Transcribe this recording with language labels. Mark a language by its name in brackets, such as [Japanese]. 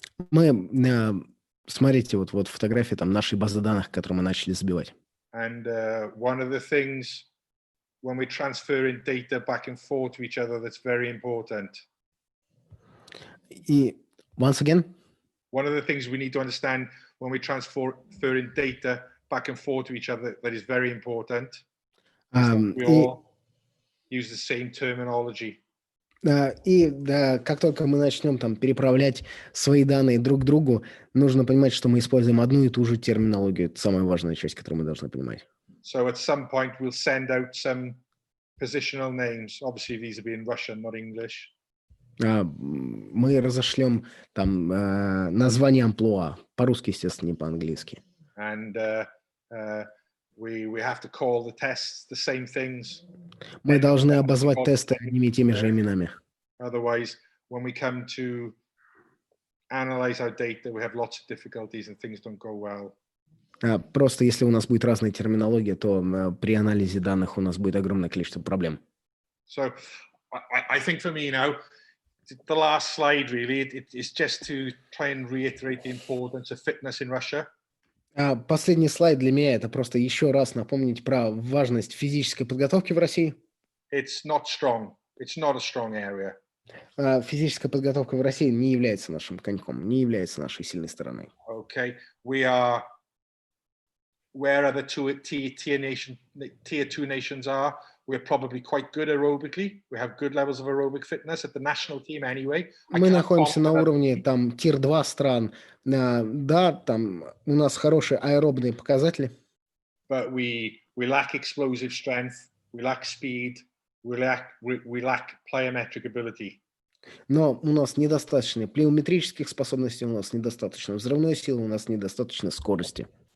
[Russian] Мы, смотрите, вот фотографии там нашей базы данных, которую мы начали забивать. [English] And one of the things when we're transferring data back and forth to each other that's very important. [Russian] И [English] once again, One of the things we need to understand when we're transferring data back and forth to each other that is very important. We all use the same terminology. [Russian] И да, как только мы начнем там переправлять свои данные друг к другу, нужно понимать, что мы используем одну и ту же терминологию. Это самая важная часть, которую мы должны понимать. [English] So at some point we'll send out some positional names. Obviously these will be in Russian, not English. [Russian] Мы разошлем там название амплуа, по-русски, естественно, не по-английски. [English] And We have to call the tests the same things. [Russian] Мы должны обозвать тесты одними и теми же именами. [English] Otherwise, when we come to analyze our data, we have lots of difficulties and things don't go well. [Russian] Просто если у нас будет разная терминология, то при анализе данных у нас будет огромное количество проблем. [English] So I think for me now, the last slide really, it's just to try and reiterate the importance of fitness in Russia. [Russian] Последний слайд для меня — это просто еще раз напомнить про важность физической подготовки в России. [English] It's not strong. It's not a strong area. [Russian] Физическая подготовка в России не является нашим коньком, не является нашей сильной стороной. [English] Okay, where other tier two nations are, we're probably quite good aerobically. We have good levels of aerobic fitness at the national team anyway. [Russian] Мы находимся на уровне там тир-2 стран. Да, там у нас хорошие аэробные показатели. [English] But we lack explosive strength, we lack speed, we lack plyometric ability. [Russian] Но у нас недостаточно плеометрических способностей, у нас недостаточно взрывной силы, у нас недостаточно скорости.